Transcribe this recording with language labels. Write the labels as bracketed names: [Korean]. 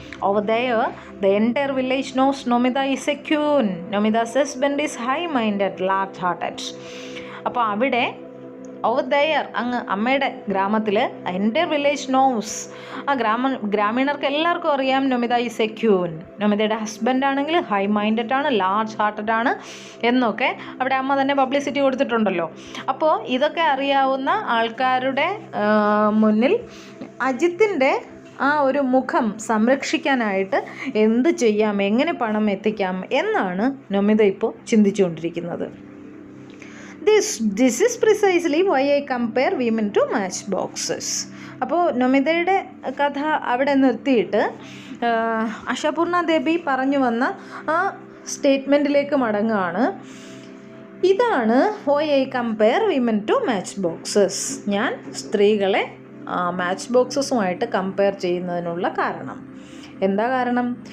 [English] Over there, the entire village knows Nomita is a queen. Nomita's husband is high-minded, large-hearted. [Malayalam] അപ്പോൾ അവിടെ [English] over there [Malayalam] അങ്ങ് അമ്മയുടെ ഗ്രാമത്തിൽ [English] എൻ്റെ village knows, [Malayalam] ആ ഗ്രാമീണർക്ക് എല്ലാവർക്കും അറിയാം Nomita [English] Is a queen. [Malayalam] നൊമിതയുടെ husband ആണെങ്കിൽ [English] high minded [Malayalam] ആണ്, [English] large hearted [Malayalam] ആണ് എന്നൊക്കെ അവിടെ അമ്മ തന്നെ പബ്ലിസിറ്റി കൊടുത്തിട്ടുണ്ടല്ലോ. അപ്പോൾ ഇതൊക്കെ അറിയാവുന്ന ആൾക്കാരുടെ മുന്നിൽ അജിത്തിൻ്റെ ആ ഒരു മുഖം സംരക്ഷിക്കാനായിട്ട് എന്ത് ചെയ്യാം, എങ്ങനെ പണം എത്തിക്കാം എന്നാണ് നൊമിത ഇപ്പോൾ ചിന്തിച്ചുകൊണ്ടിരിക്കുന്നത്. [English] This is precisely why I compare women to match boxes. [Malayalam] അപ്പോൾ നൊമിതയുടെ കഥ അവിടെ നിർത്തിയിട്ട് ആശാപൂർണ ദേവി പറഞ്ഞു വന്ന ആ സ്റ്റേറ്റ്മെൻറ്റിലേക്ക് മടങ്ങുകയാണ്. ഇതാണ് [English] Why I compare women to matchboxes. [Malayalam] ഞാൻ സ്ത്രീകളെ മാച്ച് ബോക്സസുമായിട്ട് കമ്പയർ ചെയ്യുന്നതിനുള്ള കാരണം. എന്താ കാരണം?